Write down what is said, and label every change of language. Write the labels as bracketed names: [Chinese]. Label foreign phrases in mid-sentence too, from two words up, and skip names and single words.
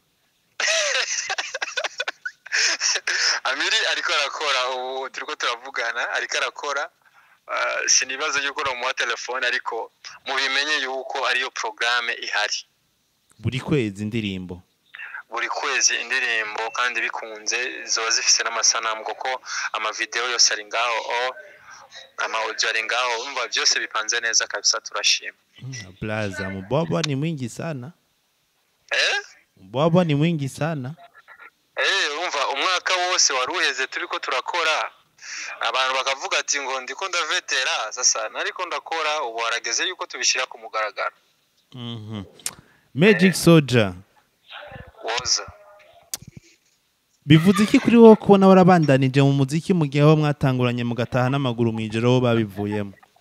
[Rundi] Amiri ariko arakora ubu turiko turavugana ariko arakora sinibazo yuko no mu telefone ariko mubimenye yuko ariyo programme ihari. Buri kwezi indirimbo. Buri kwezi indirimbo kandi bikunze zoba zifise n'amasanamu kuko ama video yose ari ngaho ama audio ari ngaho umva byose bipanze neza kabisa turashima. [Swahili] Blaza mbwabwa ni mwingi sana. Mbwabwa ni mwingi sana. [Rundi] Umva umwaka wose waruheze turiko turakora abantu bakavuga ati ngo ndiko ndavetera sasa nariko ndakora ubu harageze yuko tubishira ku mugaragaro. Magic Soldier woza bivuze iki kuri wowe kubona warabandanije mu muziki mu gihe aho mwatanguranye mugataha n'amaguru mwijoro aho babivuyemo?